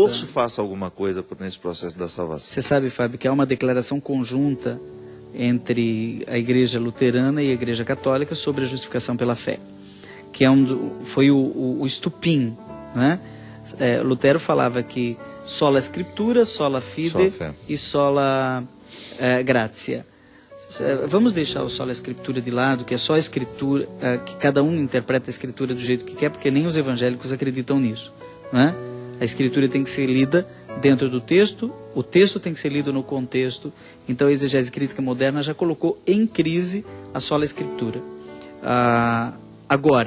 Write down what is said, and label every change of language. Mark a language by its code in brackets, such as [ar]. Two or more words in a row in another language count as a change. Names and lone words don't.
[pt] esforço faça alguma coisa nesse processo da salvação. Você sabe, Fábio, que há uma declaração conjunta entre a Igreja Luterana e a Igreja Católica sobre a justificação pela fé, que foi o estupim, né? Lutero falava que [la] sola Scriptura, sola fide [pt] e [la] sola gratia. [pt] Vamos deixar o sola Escritura de lado, que é só a Escritura, que cada um interpreta a Escritura do jeito que quer, porque nem os evangélicos acreditam nisso, né? A Escritura tem que ser lida dentro do texto, o texto tem que ser lido no contexto. Então a exegese crítica moderna já colocou em crise a sola Escritura.